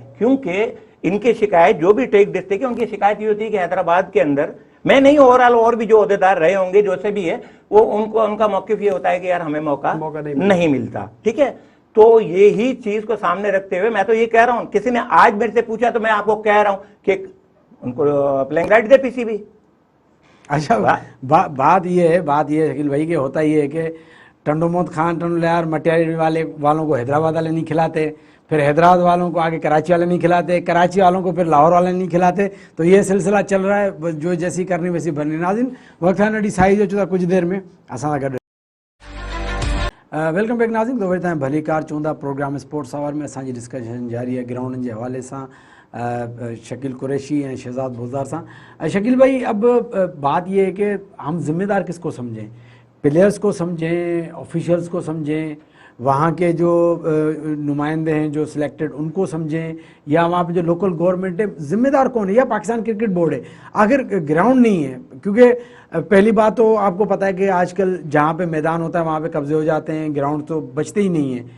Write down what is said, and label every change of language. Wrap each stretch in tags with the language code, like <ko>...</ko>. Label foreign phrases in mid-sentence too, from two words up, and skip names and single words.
<ur>کیونکہ ان کی شکایت، جو بھی ٹیک ڈسٹرکٹ ہے ان کی شکایت یہ ہوتی ہے کہ حیدرآباد کے اندر، میں نہیں، اوورآل اور بھی جو عہدیدار رہے ہوں گے، جو سے بھی ہے، وہ ان کو ان کا موقف یہ ہوتا ہے کہ یار ہمیں موقع نہیں ملتا، ٹھیک ہے. تو یہ ہی چیز کو سامنے رکھتے ہوئے میں تو یہ کہہ رہا ہوں، کسی نے آج میرے سے پوچھا تو میں آپ کو کہہ رہا ہوں کہ ان کو</ur> <en>playing right</en> <ur>दे PCB। اچھا، بات یہ ہے شکیل بھائی کہ ہوتا یہ ہے کہ ٹنڈو محمد خان، ٹنڈو لائر، مٹیاری والوں کو حیدرآباد والے نہیں کھلاتے، پھر حیدرآباد والوں کو آگے کراچی والے نہیں کھلاتے، کراچی والوں کو پھر لاہور والے نہیں کھلاتے. تو یہ سلسلہ چل رہا ہے، جو جیسی کرنی ویسی بھرنی.</ur> <sd>नाज़रीन, वक्त है नडी साई जो चुदा कुछ देर में असां सां गॾु।</sd> <en>welcome back</en> <sd>नाज़रीन, तो वरी तव्हां भली कार चवंदा प्रोग्राम स्पोर्ट्स आवर में असांजी डिस्कशन जारी है ग्राउंडनि जे हवाले सां शकील कुरैशी और शहजाद भोजदार सां।</sd> <ur>شکیل بھائی، اب بات یہ ہے کہ ہم ذمہ دار کس کو سمجھیں? پلیئرز کو سمجھیں، آفیشلز کو سمجھیں، وہاں کے جو نمائندے ہیں جو سلیکٹڈ ان کو سمجھیں، یا وہاں پہ جو</ur> <en>local government</en> <ur>ہے? ذمہ دار کون ہے? یا پاکستان کرکٹ بورڈ ہے؟ آخر گراؤنڈ نہیں ہے، کیونکہ پہلی بات تو آپ کو پتا ہے کہ آج کل جہاں پہ میدان ہوتا ہے وہاں پہ قبضے ہو جاتے ہیں، گراؤنڈ تو بچتے ہی نہیں ہیں.</ur>